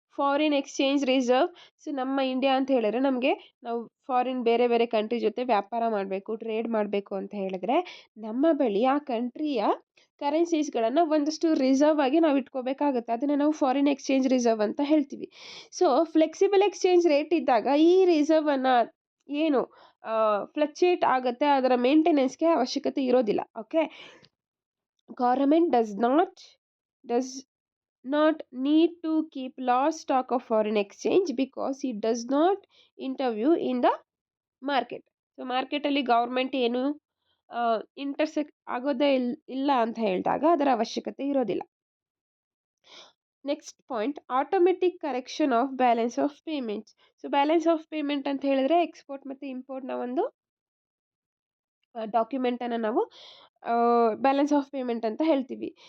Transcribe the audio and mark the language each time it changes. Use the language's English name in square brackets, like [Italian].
[Kannada] Foreign exchange reserve. So ನಮ್ಮ India ಅಂತ ಹೇಳಿದ್ರೆ ನಮಗೆ ನಾವು ಫಾರಿನ್ ಬೇರೆ ಬೇರೆ ಕಂಟ್ರಿ ಜೊತೆ ವ್ಯಾಪಾರ ಮಾಡಬೇಕು, ಟ್ರೇಡ್ ಮಾಡಬೇಕು ಅಂತ ಹೇಳಿದ್ರೆ ನಮ್ಮ ಬಳಿ ಆ ಕಂಟ್ರಿಯ ಕರೆನ್ಸೀಸ್ಗಳನ್ನು ಒಂದಷ್ಟು ರಿಸರ್ವ್ ಆಗಿ ನಾವು ಇಟ್ಕೋಬೇಕಾಗುತ್ತೆ. ಅದನ್ನು ನಾವು ಫಾರಿನ್ ಎಕ್ಸ್ಚೇಂಜ್ ರಿಸರ್ವ್ ಅಂತ ಹೇಳ್ತೀವಿ. ಸೊ ಫ್ಲೆಕ್ಸಿಬಲ್ ಎಕ್ಸ್ಚೇಂಜ್ ರೇಟ್ ಇದ್ದಾಗ ಈ ರಿಸರ್ವನ್ನು ಏನು ಫ್ಲಕ್ಚುಯೇಟ್ ಆಗುತ್ತೆ, ಅದರ ಮೇಂಟೆನೆನ್ಸ್ಗೆ ಅವಶ್ಯಕತೆ ಇರೋದಿಲ್ಲ. [English] Okay, government does not need to keep large stock of foreign exchange because it does not interview in the market. [Kannada] So ಮಾರ್ಕೆಟಲ್ಲಿ ಗೌರ್ಮೆಂಟ್ ಏನು ಇಂಟರ್ಸೆಕ್ಟ್ ಆಗೋದೇ ಇಲ್ಲ ಅಂತ ಹೇಳಿದಾಗ ಅದರ ಅವಶ್ಯಕತೆ ಇರೋದಿಲ್ಲ. [English] Next point, automatic correction of balance of payments. [Kannada] So balance of payment ಅಂತ ಹೇಳಿದ್ರೆ ಎಕ್ಸ್ಪೋರ್ಟ್ ಮತ್ತು ಇಂಪೋರ್ಟ್ನ ಒಂದು ಡಾಕ್ಯುಮೆಂಟನ್ನು ನಾವು ಬ್ಯಾಲೆನ್ಸ್ ಆಫ್ ಪೇಮೆಂಟ್ ಅಂತ ಹೇಳ್ತೀವಿ.